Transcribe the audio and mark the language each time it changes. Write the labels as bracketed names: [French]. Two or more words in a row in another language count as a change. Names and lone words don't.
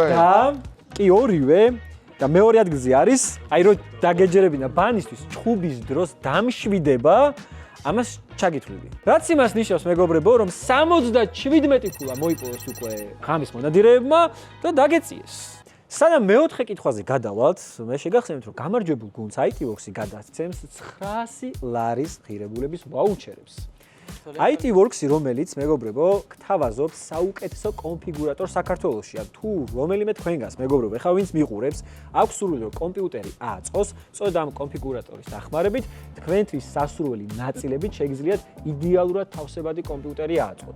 [Georgian] და კი ორივე და მეორე ადგილზე არის, აი რომ დაგეჯერებინა ბანისთვის ჩხუბის დროს დამშვიდება, ამას ჩაგითვლები. რაც იმას ნიშნავს, მეგობრებო, რომ 77 ქულა მოიპოვეს უკვე ღამის მონადირეებმა და დაგეწიეს. სანამ მეოთხე კითხვაზე გადავალთ, მე შეგახსენებთ, რომ გამარჯვებულ გუნდს IT-Works-ი გადასცემს 900 ლარის ღირებულების ვაუჩერებს. IT-Works-ი, რომელიც მეგობრებო, გთავაზობს საუკეთესო კონფიგურატორს საქართველოში. ან თუ რომელიმე თქვენგანს, მეგობრებო, ეხლა ვინც მიყურებს, აქვს სურვილი, რომ კომპიუტერი აწყოს, სწორედ ამ კონფიგურატორის დახმარებით, თქვენთვის სასურველი ნაწილებით შეგიძლიათ იდეალურად თავსებადი კომპიუტერი აწყოთ.